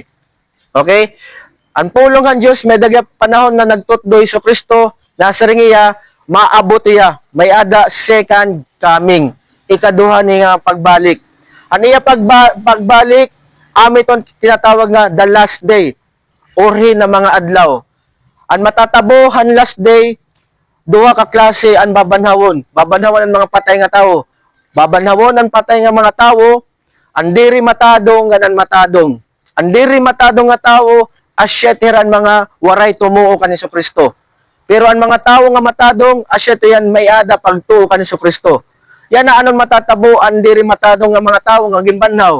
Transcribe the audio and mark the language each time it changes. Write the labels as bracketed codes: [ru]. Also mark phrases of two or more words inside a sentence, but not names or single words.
[war] Okay? Ang pulong han Dios may dagap panahon na nagtutdoy sa Kristo, nasaringiya, maabot iya, may ada [en] second coming, [war] ikaduha niya pagbalik. Ano iya pagbalik, amiton tinatawag nga [en] the last day, [war] orhi na mga adlaw. Ang matatabo, han [en] last day, [war] duha ka klase ang babanhawon. Babanhawon ang mga patay nga tao. Babanhawon ang patay nga mga tao, ang diri matadong ganan matadong. Ang diri matadong nga tao, asyetiran mga waray tumuo kan Kristo. Pero ang mga tao nga matadong, asyeto yan may ada pagtuo kan Kristo. Yan na anon matatabo, ang diri matadong nga mga tao nga gimbanhaw.